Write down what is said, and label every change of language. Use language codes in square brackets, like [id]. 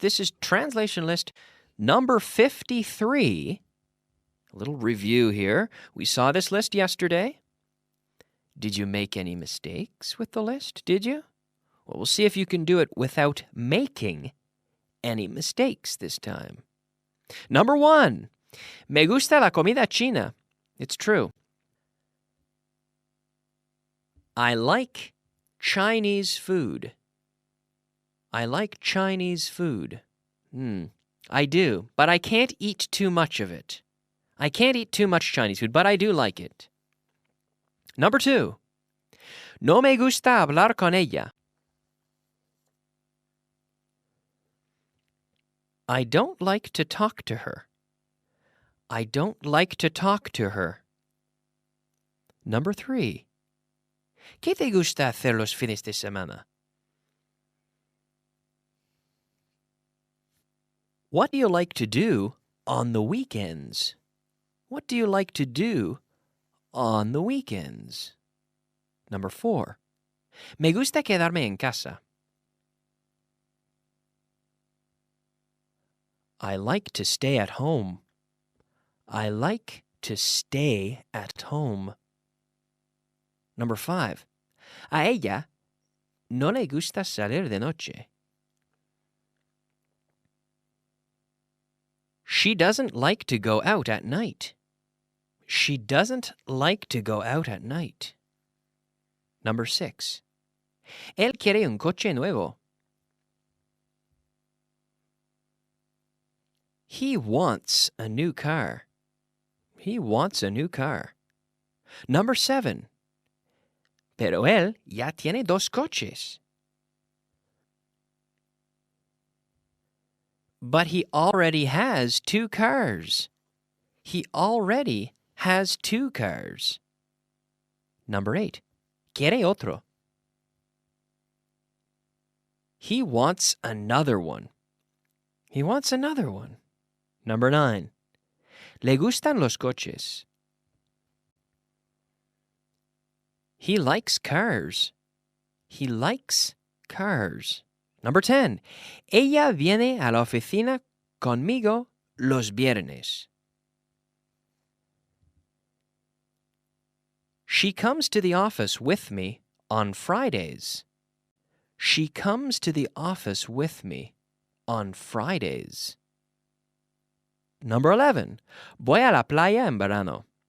[en] This is translation list number 53. A little review here. We saw this list yesterday. Did you make any mistakes with the list? Did you? Well, we'll see if you can do it without making any mistakes this time. Number 1, [es] me gusta la comida china. [en] It's true. I like Chinese food. I like Chinese food. I do, but I can't eat too much of it. I can't eat too much Chinese food, but I do like it. Number 2, [es] no me gusta hablar con ella. [en] I don't like to talk to her. I don't like to talk to her. Number 3, [es] ¿qué te gusta hacer los fines de semana? [en] What do you like to do on the weekends? What do you like to do on the weekends? Number 4, [es] me gusta quedarme en casa. [en] I like to stay at home. I like to stay at home. Number 5, [es] a ella no le gusta salir de noche. [en] She doesn't like to go out at night. She doesn't like to go out at night. Number 6, [es] él quiere un coche nuevo. [en] He wants a new car. He wants a new car. Number 7, [es] pero él ya tiene 2 coches. [en] But he already has 2 cars. He already has 2 cars. Number 8, [es] quiere otro. [en] He wants another one. He wants another one. Number 9, [es] le gustan los coches. [en] He likes cars. He likes cars. Number 10, [es] ella viene a la oficina conmigo los viernes. [en] She comes to the office with me on Fridays. She comes to the office with me on Fridays. Number 11. [es] Voy a la playa en verano.